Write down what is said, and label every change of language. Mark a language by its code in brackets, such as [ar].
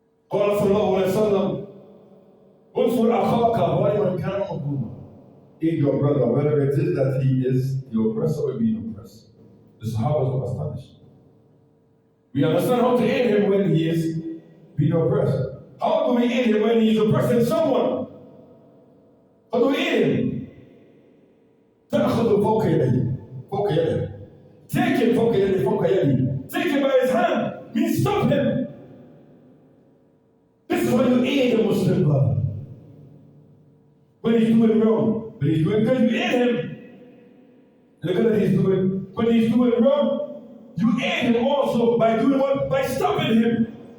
[ar] قال صلى الله عليه وسلم انصر أخاك ظالما كان مظلوما. [en] Aid your brother, whether it is that he is the oppressor or being oppressed. The Sahabas were astonished. We understand how to aid him when he is being oppressed. How do we aid him when he is oppressing someone? How do we aid him? [ar] تأخذ فوق يده فوق يده. [en] Take him [ar] فوق يده فوق يده. [en] Take him by his hand. Means stop him. This is when you aid a Muslim brother. When he's doing wrong, when he's doing good, you aid him. Look at what he's doing. When he's doing wrong, you aid him also by doing what? By stopping him.